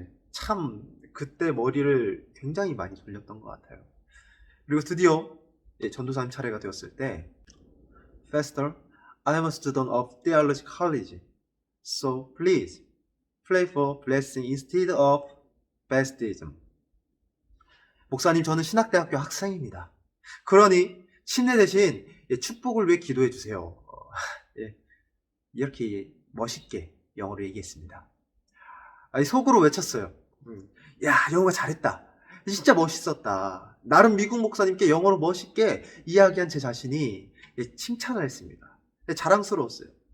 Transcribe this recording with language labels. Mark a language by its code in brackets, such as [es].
[ko] 참 그때 머리를 굉장히 많이 돌렸던 것 같아요. 그리고 드디어 전도사님 차례가 되었을 때 [en] Pastor, I am a student of theology college. So please pray for blessing instead of baptism. [ko] 목사님, 저는 신학대학교 학생입니다. 그러니 침례 대신 축복을 위해 기도해 주세요. 이렇게 멋있게 영어로 얘기했습니다. 속으로 외쳤어요. 야, 영어 잘했다. 진짜 멋있었다. 나름 미국 목사님께 영어로 멋있게 이야기한 제 자신이 칭찬을 했습니다. 자랑스러웠어요.